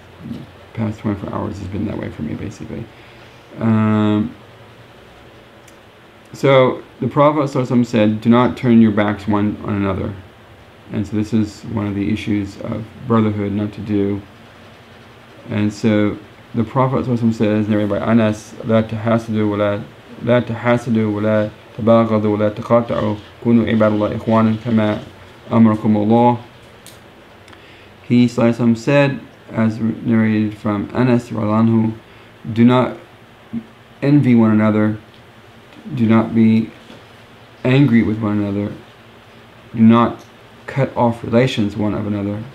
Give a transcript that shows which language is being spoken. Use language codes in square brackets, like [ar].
[en] The past 24 hours has been that way for me, basically. So the Prophet ﷺ said, do not turn your backs one on another. And so this is one of the issues of brotherhood, not to do. And so the Prophet ﷺ says, narrated by Anas, [ar] لا تحاسدوا ولا تباغضوا ولا تقاطعوا كونوا عباد الله إخوانا كما أمركم الله. [en] He said, as narrated from Anas radhiyallahu anhu, do not envy one another, do not be angry with one another, do not cut off relations one of another.